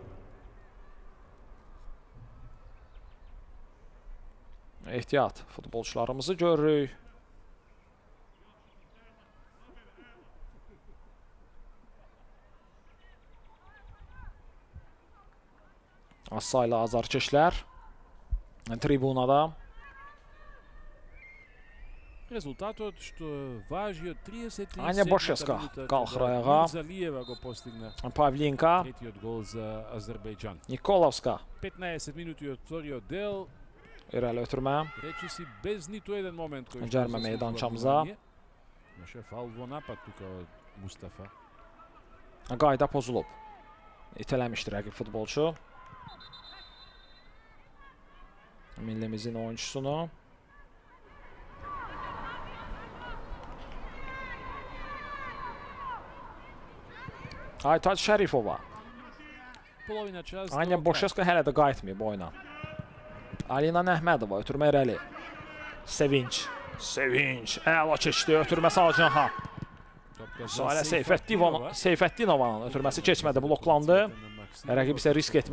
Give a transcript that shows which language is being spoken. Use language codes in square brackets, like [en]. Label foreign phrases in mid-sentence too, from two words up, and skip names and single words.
[az] Ehtiyat futbolçularımızı görürük. Az saylı azarkeşlər tribunada. [mk] Резултатот што важи од 37 [az] Anja Bošeska qalxır ayağa. [mk] Залиева го постигна Pavlinka, третиот гол за Азербејџан. Nikolovska 15 минути од вториот дел, [az] irəli ötürmə. [mk] речиси без ниту еден момент кој [az] Cərmə meydançamıza. [mk] Имаше фаул во напад тука од Мустафа. [az] Qayda pozulub. İtələmişdi rəqib futbolçu. Millimizin oyunçusunu. Aytaç Şərifova. [mk] Половина час. [az] Anya Boşeska hələ də qayıtmayıb oyuna. Alina Əhmədova ötürmə irəli. Sevinç. Əla keçdi. Ötürmə Salcanha. Salə Seyfəddinovanın ötürməsi keçmədi. Bloklandı. Rəqib isə risk etmir.